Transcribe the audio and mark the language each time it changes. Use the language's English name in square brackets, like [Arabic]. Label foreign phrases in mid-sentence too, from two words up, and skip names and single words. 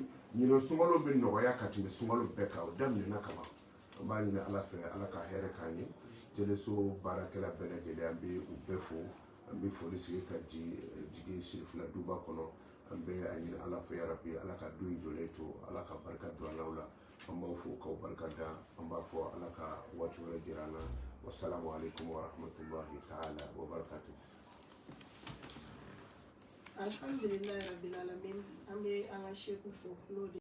[Bambara] ɲinan sunkalo bɛ nɔgɔya ka tɛmɛ sunkalo bɛɛ kan o daminɛna kaban an b'a ɲini ala fɛ ala ka hɛrɛ k'an ye teleso baarakɛla bɛɛ lajɛlen an bɛ u bɛɛ fo an bɛ foli sigi ka jigi sirifila duba kɔnɔ an bɛ a ɲini ala fɛ yarabi ala ka du in jɔlen to ala ka barika don alaw la an b'aw fo k'aw barika da an b'a fɔ ala ka waati wɛrɛ jira an na [Arabic] والسلام عليكم ورحمة الله تعالى وبركاته. الحمد لله رب العالمين [Bambara] an bɛ an ka seku fo n'o de